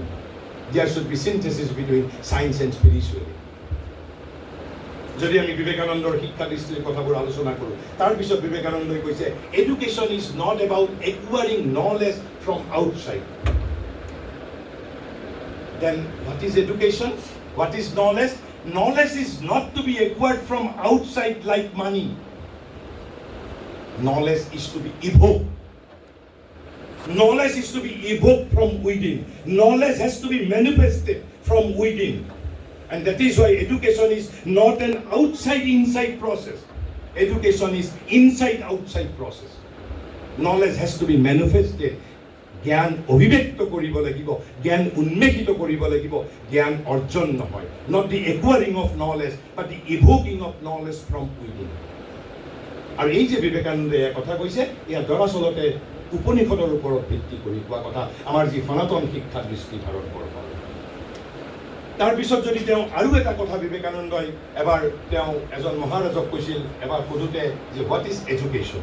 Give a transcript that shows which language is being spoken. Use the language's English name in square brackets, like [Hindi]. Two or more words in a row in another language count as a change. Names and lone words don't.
[English] there should be synthesis between science and spirituality. [Assamese] যদি আমি বিবেকানন্দৰ শিক্ষা দৃষ্টিৰ কথাবোৰ আলোচনা কৰোঁ, তাৰপিছত বিবেকানন্দই কৈছে [English] education is not about acquiring knowledge from outside. then what is education? what is knowledge? Knowledge is not to be acquired from outside like money. Knowledge is to be evoked. Knowledge is to be evoked from within. Knowledge has to be manifested from within. And that is why education is not an outside-inside process. Education is inside-outside process. Knowledge has to be manifested. [Assamese] জ্ঞান অভিব্যক্ত কৰিব লাগিব, জ্ঞান উন্মেষিত কৰিব লাগিব, জ্ঞান অৰ্জন নহয়। [English] Not the acquiring of knowledge, but the evoking of knowledge from within. [Assamese] আৰু এই যে বিবেকানন্দে কথা কৈছে, এয়া দৰাচলতে উপনিষদৰ ওপৰত ভিত্তি কৰি কোৱা কথা, আমাৰ যি সনাতন শিক্ষা দৃষ্টি ভাৰতবৰ্ষৰ। তাৰপিছত যদি তেওঁ আৰু এটা কথা বিবেকানন্দই এবাৰ তেওঁ এজন মহাৰাজক কৈছিল, এবাৰ সোধোতে যে [English] what is education?